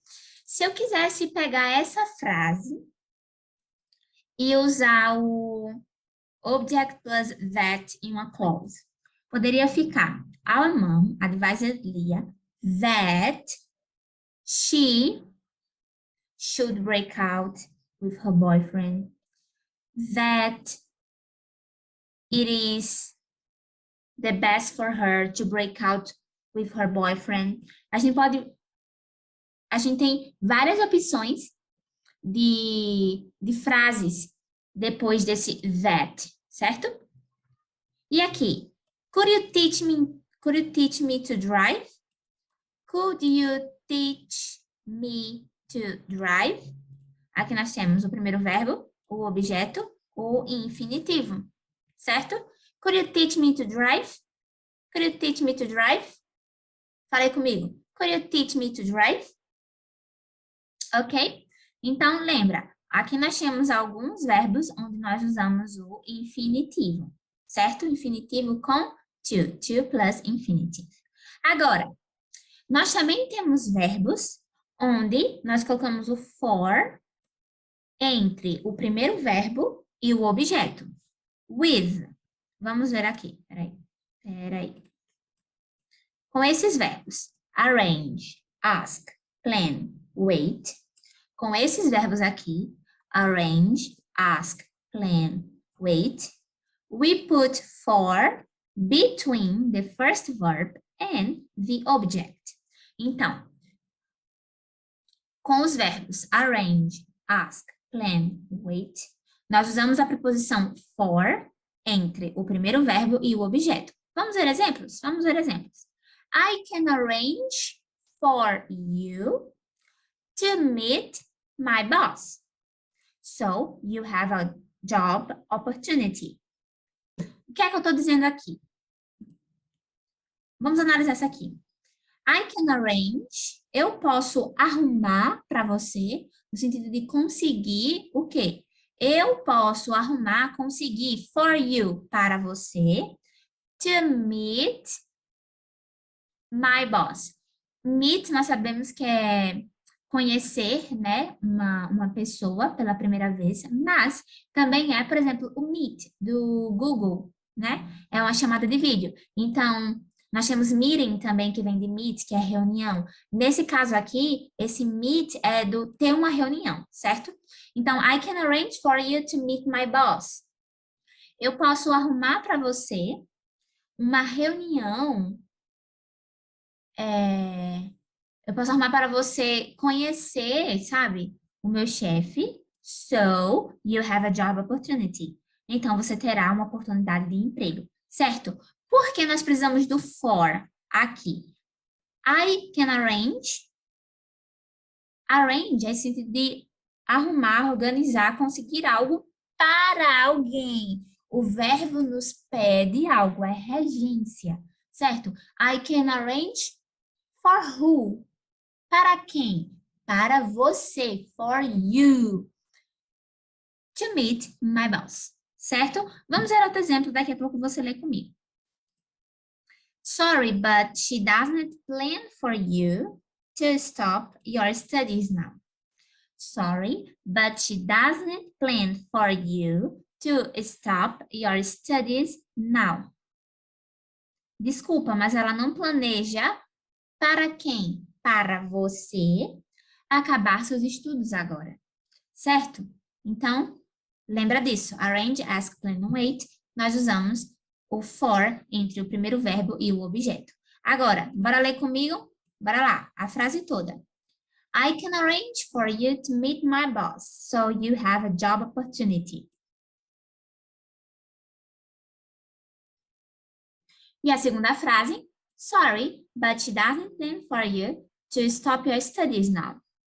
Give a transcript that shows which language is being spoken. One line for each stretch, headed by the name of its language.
Portuguese: Se eu quisesse pegar essa frase e usar o object plus that em uma clause, poderia ficar
English: Our mom advised Leah that she should break out with her boyfriend, that it is the best for her to break out with her boyfriend.
Portuguese: A gente tem várias opções de frases depois desse that, certo?
English: E aqui, could you teach me to drive? Could you teach me to drive?
Portuguese: Aqui nós temos o primeiro verbo, o objeto, o infinitivo, certo?
English: Could you teach me to drive? Could you teach me to drive?
Portuguese: Falei comigo.
English: Could you teach me to drive? Ok?
Portuguese: Então, lembra, aqui nós temos alguns verbos onde nós usamos o infinitivo, certo? Infinitivo com
English: to plus infinitive.
Portuguese: Agora, nós também temos verbos onde nós colocamos o for entre o primeiro verbo e o objeto. With. Vamos ver aqui. Peraí. Com esses verbos, arrange, ask, plan, wait. Com esses verbos aqui,
English: arrange, ask, plan, wait, we put for between the first verb and the object.
Portuguese: Então, com os verbos arrange, ask, plan, wait, nós usamos a preposição for entre o primeiro verbo e o objeto. Vamos ver exemplos? Vamos ver exemplos.
English: I can arrange for you to meet my boss. So, you have a job opportunity.
Portuguese: O que é que eu estou dizendo aqui? Vamos analisar essa aqui.
English: I can arrange,
Portuguese: eu posso arrumar para você, no sentido de conseguir o quê? Eu posso arrumar, conseguir for you, para você, to meet my boss. Meet, nós sabemos que é conhecer, né, uma pessoa pela primeira vez, mas também é, por exemplo, o Meet do Google, né? É uma chamada de vídeo. Então, nós temos meeting também, que vem de meet, que é reunião. Nesse caso aqui, esse meet é do ter uma reunião, certo?
English: Então, I can arrange for you to meet my boss.
Portuguese: Eu posso arrumar para você uma reunião. Eu posso arrumar para você conhecer, sabe, o meu chefe.
English: So, you have a job opportunity.
Portuguese: Então, você terá uma oportunidade de emprego, certo? Por que nós precisamos do for aqui?
English: I can arrange.
Portuguese: Arrange é esse sentido de arrumar, organizar, conseguir algo para alguém. O verbo nos pede algo, é regência, certo?
English: I can arrange for who?
Portuguese: Para quem? Para você, for you.
English: To meet my boss,
Portuguese: certo? Vamos ver outro exemplo, daqui a pouco você lê comigo.
English: Sorry, but she doesn't plan for you to stop your studies now. Sorry, but she doesn't plan for you to stop your studies now.
Portuguese: Desculpa, mas ela não planeja para quem? Para você acabar seus estudos agora, certo? Então, lembra disso. Arrange, ask, plan, wait. Nós usamos o for entre o primeiro verbo e o objeto. Agora, bora ler comigo? Bora lá, a frase toda.
English: I can arrange for you to meet my boss, so you have a job opportunity.
Portuguese: E a segunda frase,
English: sorry, but she doesn't plan for you to stop your studies now.